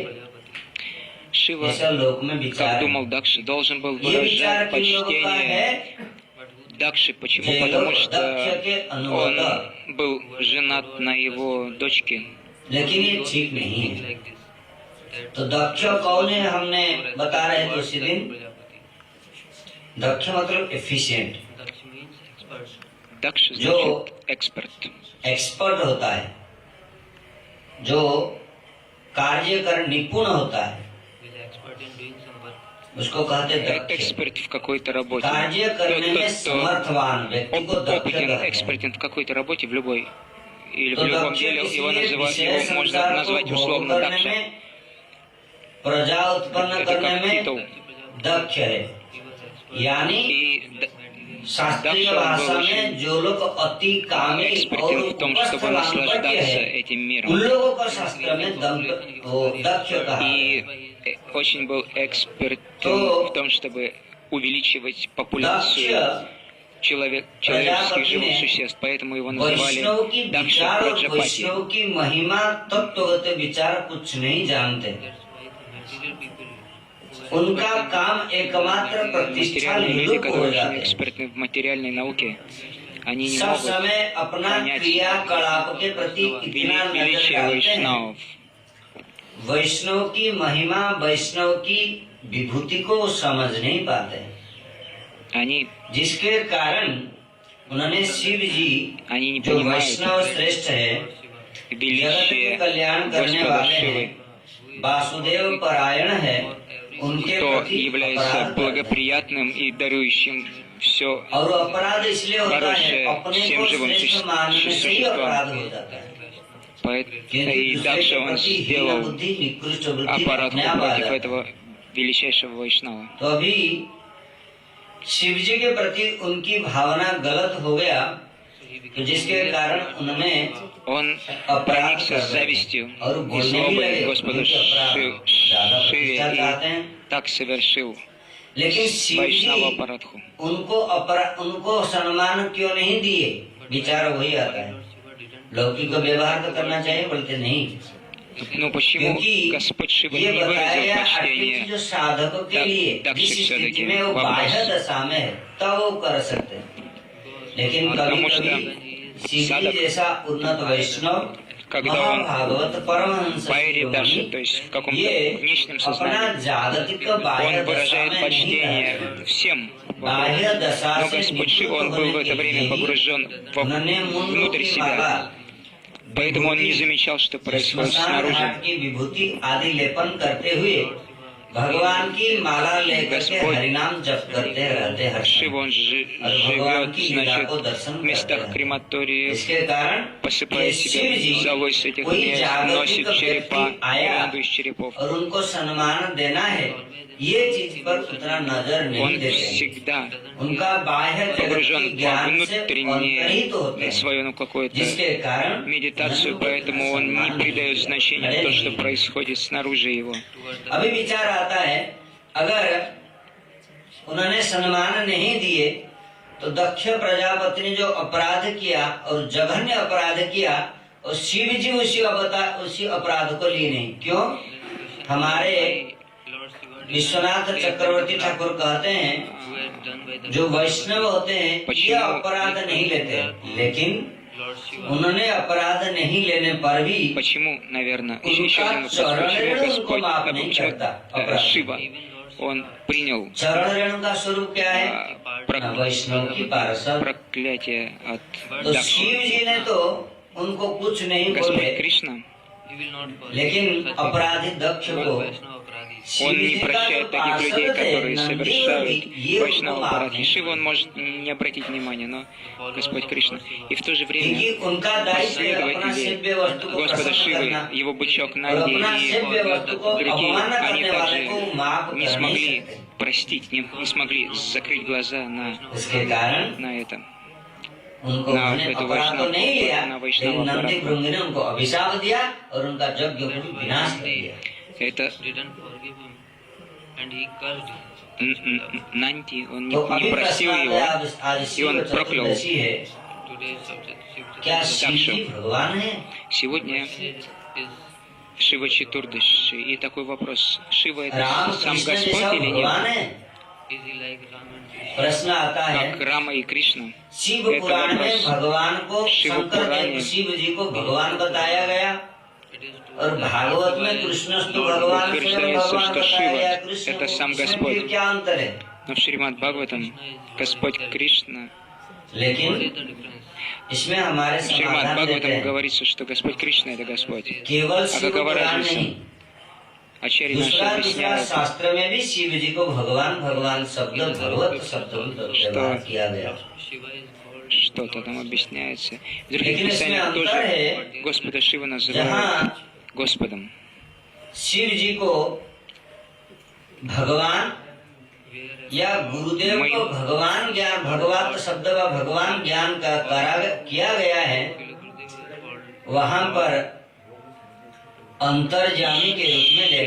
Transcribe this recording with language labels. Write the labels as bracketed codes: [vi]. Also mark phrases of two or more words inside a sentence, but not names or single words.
[ru] Шива, [hi] ऐसा लोक में विचार [ru] как [hi] है। [ru] думал Дакши, должен был [hi] ये विचार [ru] выражать [hi] किन लोगों का [ru] почтение [hi] है? [ru] Дакши. Почему? [hi] जो [ru] Потому [hi] लोग [ru] что [hi] दक्ष के अनुगत, [ru] он был женат на его дочке. [hi] लेकिन ये ठीक नहीं है। तो दक्ष कौन है हमने बता रहे थे उसी दिन। दक्ष मतलब एफिशिएंट, [ru] Дакши [hi] जो [ru] значит эксперт. [hi] एक्सपर्ट होता है, जो कार्य कर निपुण होता है, उसको कहते दक्ष। [ru] Эксперт в какой-то работе. [hi] कार्य करने में समर्थवान व्यक्ति को दक्ष [ru] Опытен, [hi] कहते हैं। [ru] экспертен в какой-то работе, в любой или в [hi] तो [ru] любом [hi] दक्ष [ru] деле, его [hi] इसलिए विषय [ru] можно [hi] संसार को [ru] назвать [hi] भोग [ru] условно [hi] करने [ru] Дакша. [hi] में, प्रजा उत्पन्न [ru] Это [hi] करने [ru] как [hi] में [ru] титул. [hi] दक्ष है। यानी [ru] И [hi] शास्त्रीय [ru] Дакша, он [hi] भाषा [ru] был [hi] में [ru] очень [hi] जो लोग अति कामी और [ru] экспертен в том, чтобы [hi] उपस्थवान [ru] наслаждаться [hi] है, [ru] этим [hi] उन [ru] миром. [hi] लोगों को शास्त्र में दक्ष कहा है। [ru] И очень был экспертен То в том, чтобы увеличивать популяцию [hi] दक्ष [ru] человеческих [hi] प्रजापति [ru] живых [hi] ने [ru] существ. Поэтому его [hi] वैष्णव की [ru] называли Дакша [hi] विचार और [ru] Праджапати. [hi] वैष्णव की महिमा तत्वगत विचार कुछ नहीं जानते। उनका काम एकमात्र प्रतिष्ठा [ru] Материальные люди, [hi] लोप हो [ru] которые [hi] जाते [ru] очень [hi] हैं। [ru] экспертны в материальной науке, они не [hi] सब [ru] могут [hi] समय अपना [ru] понять [hi] क्रियाकलाप के प्रति इतना नजर [ru] величие [hi] डालते हैं। वैष्णव. वैष्णव की महिमा, वैष्णव की विभूति को समझ नहीं पाते, [ru] Они [hi] जिसके कारण उन्होंने शिव जी [ru] Они не [hi] जो [ru] понимают [hi] वैष्णव श्रेष्ठ है, जगत के [ru] величие [hi] कल्याण करने [ru] Господа [hi] वाले [ru] Шивы, [hi] हैं, वासुदेव परायण है, उनके [ru] кто [hi] प्रति [ru] является [hi] अपराध करते हैं। [ru] благоприятным и дарующим все [hi] और अपराध इसलिए होता है [ru] хорошее [hi] अपने [ru] всем [hi] को [ru] живым [hi] श्रेष्ठ मानने से ही [ru] существам. [hi] अपराध हो जाता है। [ru] Поэтому [hi] क्योंकि [ru] и [hi] दूसरे [ru] дальше [hi] के [ru] он [hi] प्रति हीन [ru] сделал [hi] बुद्धि, निकृष्ट बुद्धि [ru] аппарат [hi] अपने आप आ [ru] против [hi] जाता है। [ru] этого величайшего Вайшнава. [hi] तो अभी शिव जी के प्रति उनकी भावना गलत हो गया, तो जिसके कारण उन्होंने [ru] Он [hi] अपराध [ru] проникся [hi] कर [ru] с [hi] रहे [ru] завистью [hi] और [ru] и [hi] बोलने भी [ru] злобой [hi] लगे [ru] Господа [hi] उनके अपराध ज्यादा [ru] Шиве [hi] प्रतिष्ठा चाहते [ru] и [hi] हैं। [ru] так совершил [hi] लेकिन शिव जी [ru] Вайшнава Парадху. [hi] उनको सम्मान क्यों नहीं दिए, विचार वही आता है। लौकिक व्यवहार तो करना चाहिए, बोलते नहीं, [ru] Ну почему [hi] क्योंकि [ru] Господь Шива [hi] ये [ru] не [hi] बताया [ru] выразил [hi] गया अट्लिस्ट [ru] почтение? [hi] जो साधकों के लिए दक्ष जिस स्थिति सदके में वो वापस। बाह्य दशा में है तब वो कर सकते हैं, लेकिन कभी [ru] потому что [hi] कभी शिव जी साधक, जैसा उन्नत वैष्णव [ru] когда он [hi] महाभागवत परमहंस [ru] поэре даже, [hi] शिरोमणि, [ru] то есть в каком-то [hi] ये [ru] внешнем [hi] अपना [ru] сознании, [hi] जागतिक बाह्य [ru] он [hi] दशा [ru] выражает [hi] में नहीं [ru] почтение [hi] रहते। [ru] всем [hi] बाह्य [ru] вокруг. [hi] दशा [ru] Но [hi] से [ru] Господь [hi] निवृत्त [ru] Шива, он был в [hi] होने [ru] это [hi] के [ru] время [hi] लिए [ru] погружен [hi] उन्होंने मुंडों [ru] внутрь [hi] की माला, [ru] себя, поэтому он не замечал, что происходит [hi] श्मशान [ru] снаружи. [hi] घाट की विभूति आदि लेपन करते हुए भगवान की माला लेकर के [ru] Господь [hi] हरिनाम जप करते रहते हर [ru] Шива, [hi] समय। [ru] он [hi] और भगवान [ru] живет, [hi] की लीला [ru] значит, [hi] को दर्शन [ru] в [hi] करते [ru] местах [hi] रहते। [ru] крематориев, [hi] इसके कारण [ru] посыпая [hi] ये [ru] себя [hi] शिव जी [ru] золой с этих [hi] कोई [ru] мест, [hi] जागतिक [ru] носит черепа, [hi] व्यक्ति आया [ru] гирлянду из черепов. [hi] और उनको सम्मान देना है, ये चीज पर उतना नजर नहीं [ru] Он [hi] देते। [ru] всегда [hi] उनका बाह्य जगत के [ru] погружен [hi] ज्ञान [ru] во [hi] से [ru] внутреннее [hi] अंतर्हित होते हैं, [ru] свою, ну, какую-то [hi] जिसके कारण [ru] медитацию, поэтому он не придает значения в то, что происходит снаружи его. [hi] अभी विचार आता है, अगर उन्होंने सम्मान नहीं दिए तो दक्ष प्रजापति ने जो अपराध किया और जघन्य अपराध किया और शिव जी उसी अपराध को लिए नहीं, क्यों? हमारे विश्वनाथ चक्रवर्ती ठाकुर कहते हैं, जो वैष्णव होते हैं ये अपराध नहीं लेते, लेकिन उन्होंने अपराध नहीं लेने पर भी [ru] Почему, наверное, еще [hi] उनका [ru] один вопрос, [hi] चरण [ru] почему [hi] रेणु उनको [ru] Господь, [hi] माफ नहीं [ru] почему [hi] करता अपराध। Шива, он принял चरण रेणु का स्वरूप क्या है? वैष्णव की पार्षद। [ru] проклятие от [hi] तो [ru] Дакши. [hi] शिव जी ने तो उनको कुछ नहीं [ru] Господь [hi] बोले, [ru] Кришна, [hi] लेकिन अपराधी दक्ष को [ru] он не прощает таких людей, которые совершают вайшнава аппарат. Шива он может не обратить внимания, но Господь Кришна. И в то же время [hi] क्योंकि उनका दायित्व है अपना [ru] последователи [hi] सेव्य वस्तु को [ru] Господа [hi] प्रसन्न [ru] Шивы, [hi] करना, [ru] его бычок [hi] और [ru] Нанди [hi] अपना [ru] и [hi] सेव्य वस्तु को [ru] другие, [hi] अवमानना [ru] они [hi] करने वाले को [ru] также [hi] माफ [ru] не [hi] कर नहीं [ru] смогли [hi] सकते। [ru] простить, не смогли закрыть глаза [hi] इसके कारण [ru] на это. [hi] उनको ना उन्होंने तो अपराध तो वैष्णव नहीं लिया, ना वैष्णव लेकिन नंदी अपराध। भृंगी ने उनको अभिशाप दिया और उनका यज्ञ को विनाश कर दिया। [ru] Это Нанди, он [hi] तो [ru] не [hi] अभी [ru] простил [hi] प्रश्न [ru] его, [hi] आता है, आज [ru] и [hi] शिव [ru] он проклял. [hi] चतुर्दशी है, क्या शिव जी भगवान है? [ru] Сегодня Шива Четурдаши. И такой вопрос. Шива это [hi] राम [ru] сам [hi] कृष्ण [ru] Господь [hi] जैसा [ru] или [hi] भगवान [ru] нет? [hi] है? प्रश्न आता है, [ru] Как Рама и Кришна. [hi] शिव [ru] Это [hi] पुराण में [ru] вопрос. [hi] भगवान को शिव शंकर पुराण देव में शिव जी को भगवान बताया गया, और भागवत में कृष्णस्तु [ru] Но [hi] भगवान स्वयं [ru] утверждается, [hi] भगवान [ru] что [hi] बताया गया [ru] Шива [hi] कृष्ण [ru] это [hi] को। [ru] сам [hi] इसमें Господь. फिर क्या अंतर है? [ru] Но в Шримад Бхагаватам Господь Кришна, [hi] लेकिन इसमें हमारे [ru] в Шримад [hi] समाधान देते Бхагаватам हैं, [ru] говорится, что Господь Кришна это Господь. [hi] केवल [ru] А [hi] शिव [ru] какова [hi] पुराण [ru] разница? [hi] नहीं, [ru] Ачарья наши [hi] दूसरा [ru] объясняют, [hi] शास्त्र में भी शिव जी को भगवान भगवान शब्द भगवत शब्द व्यवहार किया गया, [ru] что-то там объясняется. В других [hi] लेकिन इसमें [ru] писаниях [hi] अंतर [ru] тоже [hi] है, [ru] Господа Шива называют [hi] जहाँ [ru] Господом. [hi] शिव जी को भगवान या गुरुदेव को भगवान ज्ञान भगवत शब्द व भगवान ज्ञान का किया गया है, वहाँ पर अंतर्जामी के रूप में लेना